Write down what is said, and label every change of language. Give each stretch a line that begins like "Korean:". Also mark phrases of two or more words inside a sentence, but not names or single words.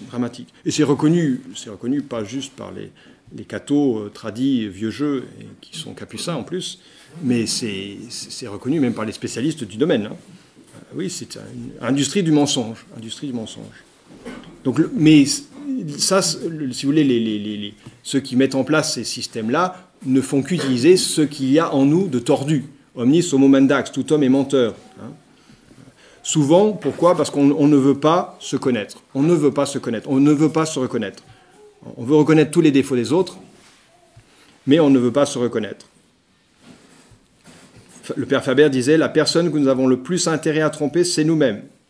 French: Et c'est reconnu pas juste par les cathos tradis, vieux jeux, et qui sont capucins en plus, mais c'est reconnu même par les spécialistes du domaine. Hein. Oui, c'est une industrie du mensonge. Donc, mais ça, si vous voulez, ceux qui mettent en place ces systèmes-là ne font qu'utiliser ce qu'il y a en nous de tordu.
Latin: Omnis homo mendax,
French: tout homme est menteur. Hein. Souvent, pourquoi? Parce qu'on ne veut pas se connaître. On ne veut pas se reconnaître. On veut reconnaître tous les défauts des autres, mais on ne veut pas se reconnaître. Le père Faber disait, la personne que nous avons le plus intérêt à tromper, c'est nous-mêmes.